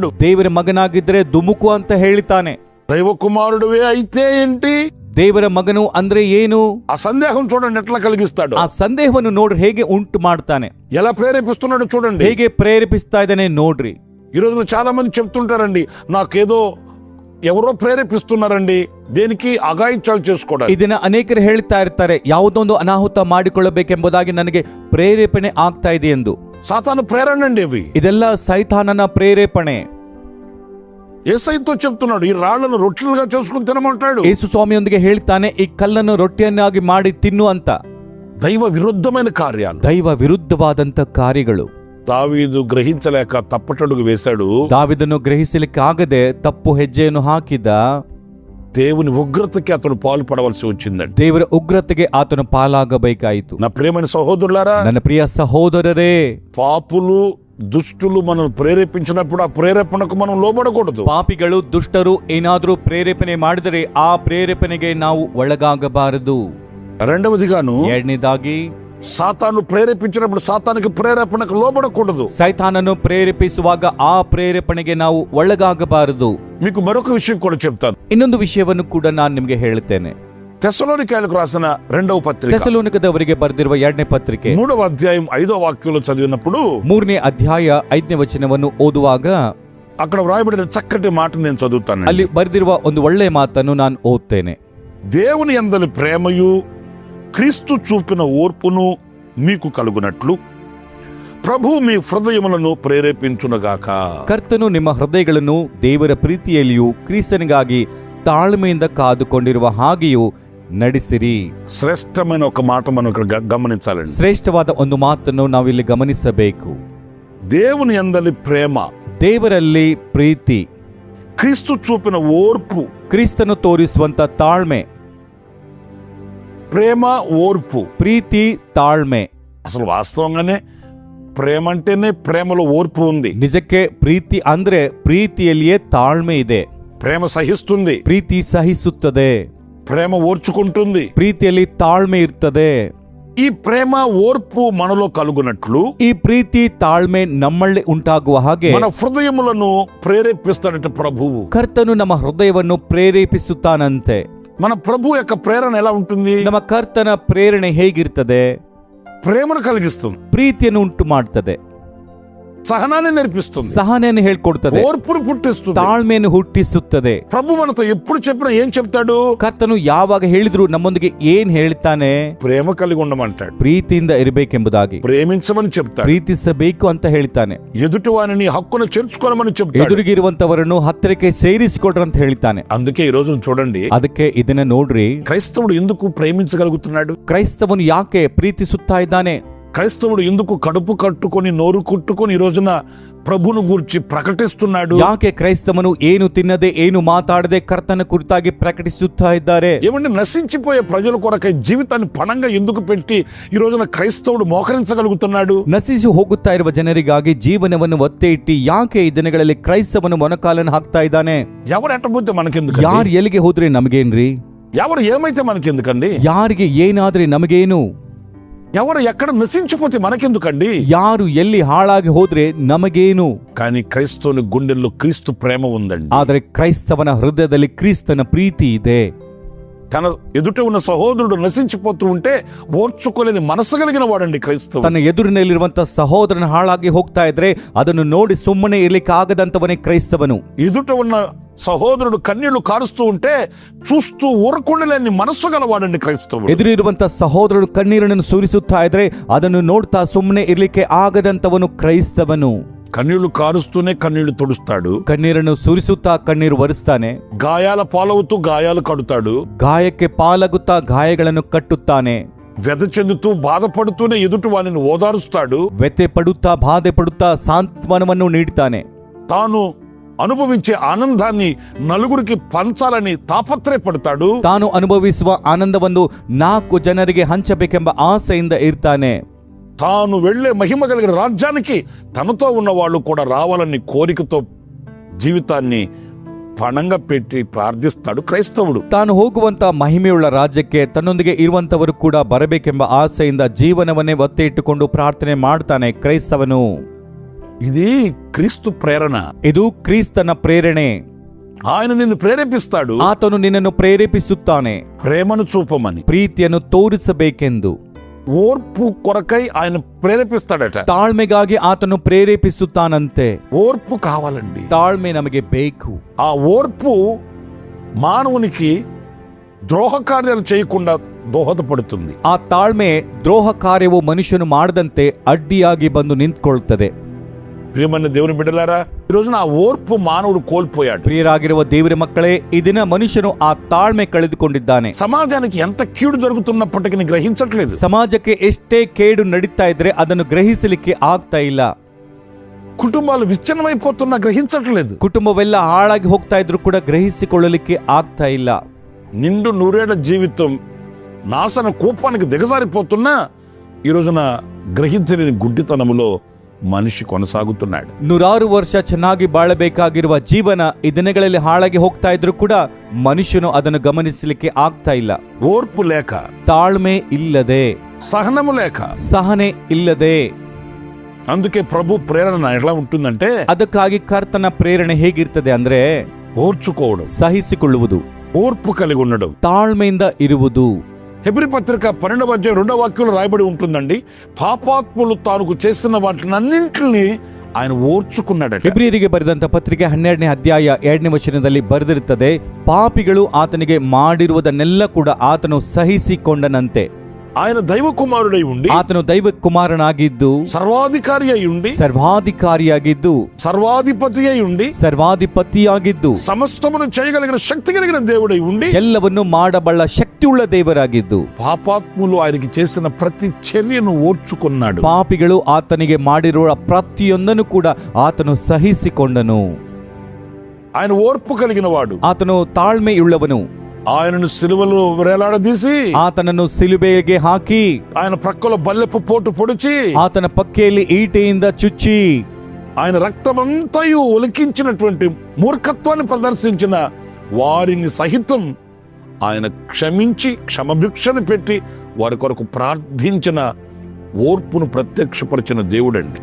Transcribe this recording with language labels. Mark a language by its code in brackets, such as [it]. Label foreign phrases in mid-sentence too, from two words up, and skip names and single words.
[kn] ದೇವರ ಮಗನಾಗಿದ್ರೆ ದುಮುಕು ಅಂತ ಹೇಳ್ತಾನೆ. [te] దైవ కుమారుడివే అయితే ఏంటి? [kn] ದೇವರ ಮಗನು ಅಂದ್ರೆ ಏನು? [te] ఆ సందేహం చూడండి ఎట్లా కలిగిస్తాడు. [kn] ಆ ಸಂದೇಹವನ್ನು ನೋಡ್ರಿ ಹೇಗೆ ಉಂಟು ಮಾಡ್ತಾನೆ, [te] ఎలా ప్రేరేపిస్తున్నాడు చూడండి, [kn] ಹೇಗೆ ಪ್ರೇರೇಪಿಸ್ತಾ ಇದ್ದಾನೆ ನೋಡ್ರಿ. [te] ఈ రోజున చాలా మంది చెప్తుంటారండి, నాకేదో ఎవరో ప్రేరేపిస్తున్నారండి, దేనికి అగాయిత్యాలు చేసుకోవడానికి. [kn] ಇದನ್ನ ಅನೇಕರು ಹೇಳ್ತಾ ಇರ್ತಾರೆ, ಯಾವುದೊಂದು ಅನಾಹುತ ಮಾಡಿಕೊಳ್ಳಬೇಕೆಂಬುದಾಗಿ ನನಗೆ ಪ್ರೇರೇಪಣೆ ಆಗ್ತಾ ಇದೆ ಎಂದು. [te] సాతాను ప్రేరణ అండి అవి. [kn] ಇದೆಲ್ಲ ಸೈತಾನನ ಪ್ರೇರೇಪಣೆ. [te] యేసయ్యతో చెప్తున్నాడు, ఈ రాళ్లను రొట్టెలుగా చేసుకుని తినమంటాడు. [kn] ಯೇಸು ಸ್ವಾಮಿಯೊಂದಿಗೆ ಹೇಳ್ತಾನೆ, ಈ ಕಲ್ಲನ್ನು ರೊಟ್ಟಿಯನ್ನಾಗಿ ಮಾಡಿ ತಿನ್ನು ಅಂತ. [te] దైవ విరుద్ధమైన కార్యాలు, [kn] ದೈವ ವಿರುದ್ಧವಾದಂತ ಕಾರ್ಯಗಳು. [te] దావీదు గ్రహించలేక తప్పటడుగు వేశాడు. [kn] ದಾವಿದನು ಗ್ರಹಿಸಲಿಕ್ಕಾಗದೆ ತಪ್ಪು ಹೆಜ್ಜೆಯನ್ನು ಹಾಕಿದ. [te] దేవుని ఉగ్రతకి అతను పాలు పడవలసి వచ్చిందండి. [kn] ದೇವರ ಉಗ್ರತೆಗೆ ಆತನು ಪಾಲಾಗಬೇಕಾಯಿತು. [te] నా ప్రియమైన సహోదరులారా, [kn] ನನ್ನ ಪ್ರಿಯ ಸಹೋದರರೇ, [te] పాపులు దుష్టులు మనల్ని ప్రేరేపించినప్పుడు ఆ ప్రేరేపణకు మనం లోబడకూడదు. [kn] ಪಾಪಿಗಳು ದುಷ್ಟರು ಏನಾದರೂ ಪ್ರೇರೇಪಣೆ ಮಾಡಿದರೆ ಆ ಪ್ರೇರೇಪಣೆಗೆ ನಾವು ಒಳಗಾಗಬಾರದು. [te] రెండవదిగాను, [kn] ಎರಡನೇದಾಗಿ, [te] సాతాను ప్రేరేపించినప్పుడు సాతానికి ప్రేరేపణకు లోబడకూడదు. [kn] ಸೈತಾನನು ಪ್ರೇರೇಪಿಸುವಾಗ ಆ ಪ್ರೇರೇಪಣೆಗೆ ನಾವು ಒಳಗಾಗಬಾರದು. [te] మీకు మరొక విషయం కూడా చెప్తాను. [kn] ಇನ್ನೊಂದು ವಿಷಯವನ್ನು ಕೂಡ ನಾನು ನಿಮಗೆ ಹೇಳುತ್ತೇನೆ. [te] తెస్సలోనికైలకు రాసిన రెండవ పత్రిక [kn] ಥೆಸಲೋನಿಕದವರಿಗೆ ಬರೆದಿರುವ 2ನೇ ಪತ್ರಿಕೆ [te] 3వ అధ్యాయం 5వ వాక్యంలో చదివినప్పుడు [kn] 3ನೇ ಅಧ್ಯಾಯ 5ನೇ ವಚನವನ್ನು ಓದುವಾಗ [te] అక్కడ వ్రాయబడిన చక్కటి మాట నేను చదువుతాను. [kn] ಅಲ್ಲಿ ಬರೆದಿರುವ ಒಂದು ಒಳ್ಳೆಯ ಮಾತನ್ನು ನಾನು ಓದ್ತೇನೆ. [te] దేవుని యందలి ప్రేమయు క్రీస్తు చూపిన ఓర్పును మీకు కలుగునట్లు ప్రభు మీ హృదయములను ప్రేరేపించునగాక. [kn] ಕರ್ತನು ನಿಮ್ಮ ಹೃದಯಗಳನ್ನು ದೇವರ ಪ್ರೀತಿಯಲ್ಲಿಯೂ ಕ್ರಿಸ್ತನಿಗಾಗಿ ತಾಳ್ಮೆಯಿಂದ ಕಾದುಕೊಂಡಿರುವ ಹಾಗೆಯೂ ನಡೆಸಿರಿ. [te] శ్రేష్టమైన ఒక మాట మనం ఇక్కడ గమనించాలండి. [kn] ಶ್ರೇಷ್ಠವಾದ ಒಂದು ಮಾತನ್ನು ನಾವಿಲ್ಲಿ ಗಮನಿಸಬೇಕು. [te] దేవుని యందలి ప్రేమ, [kn] ದೇವರಲ್ಲಿ ಪ್ರೀತಿ, [te] క్రీస్తు చూపిన ఓర్పు, [kn] ಕ್ರಿಸ್ತನು ತೋರಿಸುವಂತ ತಾಳ್ಮೆ, [te] ప్రేమ ఓర్పు, [kn] ಪ್ರೀತಿ ತಾಳ್ಮೆ. [te] అసలు వాస్తవంగానే ప్రేమ అంటేనే ప్రేమలో ఓర్పు ఉంది. [kn] ನಿಜಕ್ಕೆ ಪ್ರೀತಿ ಅಂದ್ರೆ ಪ್ರೀತಿಯಲ್ಲಿಯೇ ತಾಳ್ಮೆ ಇದೆ. [te] ప్రేమ సహిస్తుంది, [kn] ಪ್ರೀತಿ ಸಹಿಸುತ್ತದೆ, [te] ప్రేమ ఓర్చుకుంటుంది. [kn] ಪ್ರೀತಿಯಲ್ಲಿ ತಾಳ್ಮೆ ಇರ್ತದೆ. [te] ఈ ప్రేమ ఓర్పు మనలో కలుగునట్లు [kn] ಈ ಪ್ರೀತಿ ತಾಳ್ಮೆ ನಮ್ಮಲ್ಲಿ ಉಂಟಾಗುವ ಹಾಗೆ [te] మన హృదయములను ప్రేరేపిస్తాడట ప్రభువు. [kn] ಕರ್ತನು ನಮ್ಮ ಹೃದಯವನ್ನು ಪ್ರೇರೇಪಿಸುತ್ತಾನಂತೆ. [te] మన ప్రభు యొక్క ప్రేరణ ఎలా ఉంటుంది? [kn] ನಮ್ಮ ಕರ್ತನ ಪ್ರೇರಣೆ ಹೇಗಿರ್ತದೆ? [te] ప్రేమను కలిగిస్తుంది, [kn] ಪ್ರೀತಿಯನ್ನು ಉಂಟು ಮಾಡ್ತದೆ, [te] సహనాన్ని నేర్పిస్తుంది, [kn] ಸಹನೆಯನ್ನು ಹೇಳ್ಕೊಡ್ತದೆ, [te] ఓర్పును పుట్టిస్తుంది, [kn] ತಾಳ್ಮೆಯನ್ನು ಹುಟ್ಟಿಸುತ್ತದೆ. [te] ప్రభు మనతో ఎప్పుడు చెప్పినా ఏం చెప్తాడు? [kn] ಕರ್ತನು ಯಾವಾಗ ಹೇಳಿದ್ರು ನಮ್ಮೊಂದಿಗೆ ಏನ್ ಹೇಳ್ತಾನೆ? [te] ప్రేమ కలిగి ఉండమంటాడు, [kn] ಪ್ರೀತಿಯಿಂದ ಇರಬೇಕೆಂಬುದಾಗಿ, [te] ప్రేమించమని చెప్తాడు, [kn] ಪ್ರೀತಿಸಬೇಕು ಅಂತ ಹೇಳ್ತಾನೆ, [te] ఎదుటి వారిని హక్కును చేర్చుకోమని చెప్తాడు, [kn] ಎದುರಿಗಿರುವಂತವರನ್ನು ಹತ್ತಿರಕ್ಕೆ ಸೇರಿಸಿಕೊಡ್ರ ಅಂತ ಹೇಳ್ತಾನೆ. [te] అందుకే ఈ రోజు చూడండి, [kn] ಅದಕ್ಕೆ ಇದನ್ನ ನೋಡ್ರಿ, [te] క్రైస్తవుడు ఎందుకు ప్రేమించగలుగుతున్నాడు? [kn] ಕ್ರೈಸ್ತವನು ಯಾಕೆ ಪ್ರೀತಿಸುತ್ತಾ ಇದ್ದಾನೆ? [te] క్రైస్తవుడు ఎందుకు కడుపు కట్టుకొని నోరు కుట్టుకొని ఈ రోజున ప్రభును గూర్చి ప్రకటిస్తున్నాడు? [kn] ಯಾಕೆ ಕ್ರೈಸ್ತವನು ಏನು ತಿನ್ನದೆ ಏನು ಮಾತಾಡದೆ ಕರ್ತನ ಕುರಿತಾಗಿ ಪ್ರಕಟಿಸುತ್ತಾ ಇದ್ದಾರೆ? [te] ఏమంటే నశించిపోయే ప్రజల కొరకై జీవితాన్ని పణంగా ఎందుకు పెట్టి ఈ రోజున క్రైస్తవుడు మోకరించగలుగుతున్నాడు? [kn] ನಶಿಸಿ ಹೋಗುತ್ತಾ ಇರುವ ಜನರಿಗಾಗಿ ಜೀವನವನ್ನು ಒತ್ತೆ ಇಟ್ಟು ಯಾಕೆ ಈ ದಿನಗಳಲ್ಲಿ ಕ್ರೈಸ್ತವನು ಮೊನಕಾಲನ್ನು ಹಾಕ್ತಾ ಇದ್ದಾನೆ? [te] ఎవరు ఎట్టబోతే మనకెందుకు? [kn] ಯಾರು ಎಲ್ಲಿಗೆ ಹೋದ್ರೆ ನಮಗೇನ್ರಿ? [te] ఎవరు ఏమైతే మనకెందుకండి? [kn] ಯಾರಿಗೆ ಏನಾದ್ರೆ ನಮಗೇನು? [te] ఎవరు ఎక్కడ నశించిపోతే మనకెందుకండి? [kn] ಯಾರು ಎಲ್ಲಿ ಹಾಳಾಗಿ ಹೋದ್ರೆ ನಮಗೇನು? [te] కానీ క్రైస్తవుని గుండెల్లో క్రీస్తు ప్రేమ ఉందండి. [kn] ಆದರೆ ಕ್ರೈಸ್ತವನ ಹೃದಯದಲ್ಲಿ ಕ್ರಿಸ್ತನ ಪ್ರೀತಿ ಇದೆ. [te] తన ఎదుట ఉన్న సహోదరుడు నశించిపోతూ ఉంటే ఓర్చుకోలేని మనసు కలిగిన వాడండి క్రైస్తవుడు. [kn] ತನ್ನ ಎದುರಿನಲ್ಲಿರುವಂತ ಸಹೋದರನ ಹಾಳಾಗಿ ಹೋಗ್ತಾ ಇದ್ರೆ ಅದನ್ನು ನೋಡಿ ಸುಮ್ಮನೆ ಇರ್ಲಿಕ್ಕೆ ಆಗದಂತವನೇ ಕ್ರೈಸ್ತವನು. [te] ఎదుట ఉన్న సహోదరుడు కన్నీళ్లు కారుస్తూ ఉంటే చూస్తూ ఊరకుండలేని మనస్సు గలవాడండి క్రైస్తవుడు. [kn] ಎದುರಿರುವಂತ ಸಹೋದರನು ಕಣ್ಣೀರನ್ನು ಸುರಿಸುತ್ತಾ ಇದ್ರೆ ಅದನ್ನು ನೋಡ್ತಾ ಸುಮ್ಮನೆ ಇರ್ಲಿಕ್ಕೆ ಆಗದಂತವನು ಕ್ರೈಸ್ತವನು. [te] కన్నీళ్లు కారుస్తూనే కన్నీళ్లు తుడుస్తాడు, [kn] ಕಣ್ಣೀರನ್ನು ಸುರಿಸುತ್ತಾ ಕಣ್ಣೀರು ಒರೆಸ್ತಾನೆ, [te] గాయాల పాలవుతూ గాయాలు కడుతాడు, [kn] ಗಾಯಕ್ಕೆ ಪಾಲಾಗುತ್ತಾ ಗಾಯಗಳನ್ನು ಕಟ್ಟುತ್ತಾನೆ, [te] వ్యధ చెందుతూ బాధపడుతూనే ఎదుటి వారిని ఓదారుస్తాడు, [kn] ವ್ಯಥೆ ಪಡುತ್ತಾ ಬಾಧೆ ಪಡುತ್ತಾ ಸಾಂತ್ವನವನ್ನು ನೀಡ್ತಾನೆ, [te] తాను అనుభవించే ఆనందాన్ని నలుగురికి పంచాలని తాపత్రయపడతాడు, [kn] ತಾನು ಅನುಭವಿಸುವ ಆನಂದವನ್ನು 4 ಜನರಿಗೆ ಹಂಚಬೇಕೆಂಬ ಆಸೆಯಿಂದ ಇರ್ತಾನೆ, [te] తాను వెళ్లే మహిమ కలిగిన రాజ్యానికి తనతో ఉన్న వాళ్ళు కూడా రావాలని కోరికతో జీవితాన్ని పణంగా పెట్టి ప్రార్థిస్తాడు క్రైస్తవుడు. [kn] ತಾನು ಹೋಗುವಂತ ಮಹಿಮೆಯುಳ್ಳ ರಾಜ್ಯಕ್ಕೆ ತನ್ನೊಂದಿಗೆ ಇರುವಂತವರು ಕೂಡ ಬರಬೇಕೆಂಬ ಆಸೆಯಿಂದ ಜೀವನವನ್ನೇ ಒತ್ತೆ ಇಟ್ಟುಕೊಂಡು ಪ್ರಾರ್ಥನೆ ಮಾಡ್ತಾನೆ ಕ್ರೈಸ್ತವನು. [te] ఇది క్రీస్తు ప్రేరణ. [kn] ಇದು ಕ್ರಿಸ್ತನ ಪ್ರೇರಣೆ. [te] ఆయన నిన్ను ప్రేరేపిస్తాడు, [kn] ಆತನು ನಿನ್ನನ್ನು ಪ್ರೇರೇಪಿಸುತ್ತಾನೆ [te] ప్రేమను చూపమని, [kn] ಪ್ರೀತಿಯನ್ನು ತೋರಿಸಬೇಕೆಂದು. [te] ఓర్పు కొరకై ఆయన ప్రేరేపిస్తాడట. [kn] ತಾಳ್ಮೆಗಾಗಿ ಆತನು ಪ್ರೇರೇಪಿಸುತ್ತಾನಂತೆ. [te] ఓర్పు కావాలండి. [kn] ತಾಳ್ಮೆ ನಮಗೆ ಬೇಕು. [te] ఆ ఓర్పు మానవునికి ద్రోహ కార్యాలు చేయకుండా దోహదపడుతుంది. [kn] ಆ ತಾಳ್ಮೆ ದ್ರೋಹ ಕಾರ್ಯವು ಮನುಷ್ಯನು ಮಾಡದಂತೆ ಅಡ್ಡಿಯಾಗಿ ಬಂದು ನಿಂತ್ಕೊಳ್ತದೆ. [te] ప్రియమైన దేవుని బిడ్డలారా, ఈ రోజున ఆ ఓర్పు మానవుడు కోల్పోయాడు. [kn] ಪ್ರಿಯರಾಗಿರುವ ದೇವರ ಮಕ್ಕಳೇ, ಈ ದಿನ ಮನುಷ್ಯನು ಆ ತಾಳ್ಮೆ ಕಳೆದುಕೊಂಡಿದ್ದಾನೆ. [te] సమాజానికి ఎంత కీడు జరుగుతున్నప్పటికీ గ్రహించట్లేదు. [kn] ಸಮಾಜಕ್ಕೆ ಎಷ್ಟೇ ಕೇಡು ನಡೀತಾ ಇದ್ರೆ ಅದನ್ನು ಗ್ರಹಿಸಲಿಕ್ಕೆ ಆಗ್ತಾ ಇಲ್ಲ. [te] కుటుంబాలు విచ్ఛిన్నమైపోతున్నా గ్రహించట్లేదు. [kn] ಕುಟುಂಬವೆಲ್ಲ ಹಾಳಾಗಿ ಹೋಗ್ತಾ ಇದ್ರು ಕೂಡ ಗ್ರಹಿಸಿಕೊಳ್ಳಲಿಕ್ಕೆ ಆಗ್ತಾ ಇಲ್ಲ. [te] నిండు నూరేళ్ల జీవితం నాశన కోపానికి దిగజారిపోతున్నా ఈ రోజున గ్రహించలేని గుడ్డితనములో మనిషి కొనసాగుతున్నాడు. [kn] 100 ವರ್ಷ ಚೆನ್ನಾಗಿ ಬಾಳಬೇಕಾಗಿರುವ ಜೀವನ ಈ ದಿನಗಳಲ್ಲಿ ಹಾಳಾಗಿ ಹೋಗ್ತಾ ಇದ್ರು ಕೂಡ ಮನುಷ್ಯನು ಅದನ್ನು ಗಮನಿಸಲಿಕ್ಕೆ ಆಗ್ತಾ ಇಲ್ಲ. [te] ఓర్పు లేక, [kn] ತಾಳ್ಮೆ ಇಲ್ಲದೆ, [te] సహనము లేక, [kn] ಸಹನೆ ಇಲ್ಲದೆ. [te] అందుకే ప్రభు ప్రేరణ ఎలా ఉంటుందంటే, [kn] ಅದಕ್ಕಾಗಿ ಕರ್ತನ ಪ್ರೇರಣೆ ಹೇಗಿರ್ತದೆ ಅಂದ್ರೆ [te] ఓర్చుకోవడం, [kn] ಸಹಿಸಿಕೊಳ್ಳುವುದು, [te] ఓర్పు కలిగి ఉండడం, [kn] ತಾಳ್ಮೆಯಿಂದ ಇರುವುದು. [te] హెబ్రీ పత్రిక 12వ అధ్యాయం 2వ వాక్యంలో రాయబడి ఉంటుందండి, పాపాత్ములు తాను చేసిన వాటినన్నింటినీ ఆయన ఓర్చుకున్నాడట. [kn] ಹೆಬ್ರಿಯರಿಗೆ ಬರೆದಂತ ಪತ್ರಿಕೆ 12ನೇ ಅಧ್ಯಾಯ 2ನೇ ವಚನದಲ್ಲಿ ಬರೆದಿರುತ್ತದೆ, ಪಾಪಿಗಳು ಆತನಿಗೆ ಮಾಡಿರುವುದನ್ನೆಲ್ಲ ಕೂಡ ಆತನು ಸಹಿಸಿಕೊಂಡನಂತೆ. [te] ఆయన దైవ కుమారుడై ఉండి, [kn] ಆತನು ದೈವ ಕುಮಾರನಾಗಿದ್ದು, [te] సర్వాధికారి అయి ఉండి, [kn] ಸರ್ವಾಧಿಕಾರಿಯಾಗಿದ್ದು, [te] సర్వాధిపతి అయి ఉండి, [kn] ಸರ್ವಾಧಿಪತಿಯಾಗಿದ್ದು, [te] సమస్తమును చేయగలిగిన శక్తి కలిగిన దేవుడై ఉండి, [kn] ಎಲ್ಲವನ್ನು ಮಾಡಬಲ್ಲ ಶಕ್ತಿಯುಳ್ಳ ದೇವರಾಗಿದ್ದು, [te] పాపాత్ములు ఆయనకి చేసిన ప్రతి చర్యను ఓర్చుకున్నాడు. [kn] ಪಾಪಿಗಳು ಆತನಿಗೆ ಮಾಡಿರುವ ಪ್ರತಿಯೊಂದನ್ನು ಕೂಡ ಆತನು ಸಹಿಸಿಕೊಂಡನು. [te] ఆయన ఓర్పు కలిగిన వాడు. [kn] ಆತನು ತಾಳ್ಮೆಯುಳ್ಳವನು. [te] ఆయనను సిలువలో వేలాడదీసి [kn] ಆತನನ್ನು ಸಿಲುಬೆಗೆ ಹಾಕಿ [te] ఆయన ప్రక్కలో బల్లెపు పోటు పొడిచి [kn] ಆತನ ಪಕ್ಕೆಯಲ್ಲಿ ಈಟೆಯಿಂದ ಚುಚ್ಚಿ [te] ఆయన రక్తమంతయు ఒలికించినటువంటి మూర్ఖత్వాన్ని ప్రదర్శించిన వారిని సహితం ఆయన క్షమించి క్షమభిక్షను పెట్టి వారి కొరకు ప్రార్థించిన ఓర్పును ప్రత్యక్షపరిచిన దేవుడండి.